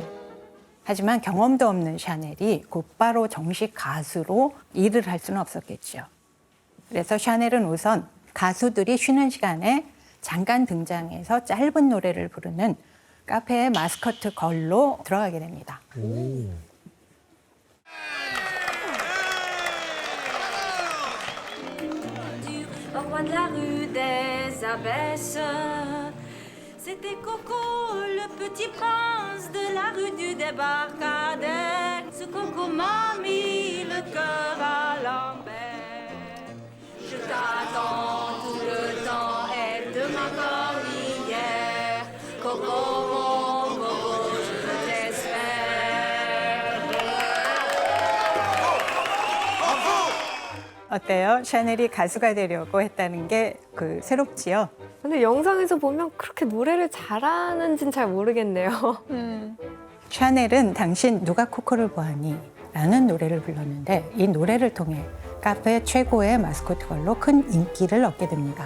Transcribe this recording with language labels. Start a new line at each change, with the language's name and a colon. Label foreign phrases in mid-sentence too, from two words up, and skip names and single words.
Korean: 하지만 경험도 없는 샤넬이 곧바로 정식 가수로 일을 할 수는 없었겠죠. 그래서 샤넬은 우선 가수들이 쉬는 시간에 잠깐 등장해서 짧은 노래를 부르는 카페의 마스코트 걸로 들어가게 됩니다.
French: Au coin de la rue des Abbesses, c'était Coco, le petit prince de la rue du débarcadère. Ce Coco m'a mis le cœur à l'envers. Je t'attends tout le temps et demain comme hier. Coco, mon Coco, je t'espère.
Korean: 어때요? 샤넬이 가수가 되려고 했다는 게 새롭지요? 근데 영상에서 보면 그렇게 노래를 잘하는지는 잘 모르겠네요. 샤넬은 당신 누가 코코를 보았니? 라는 노래를 불렀는데 이 노래를 통해 카페 최고의 마스코트걸로 큰 인기를 얻게 됩니다.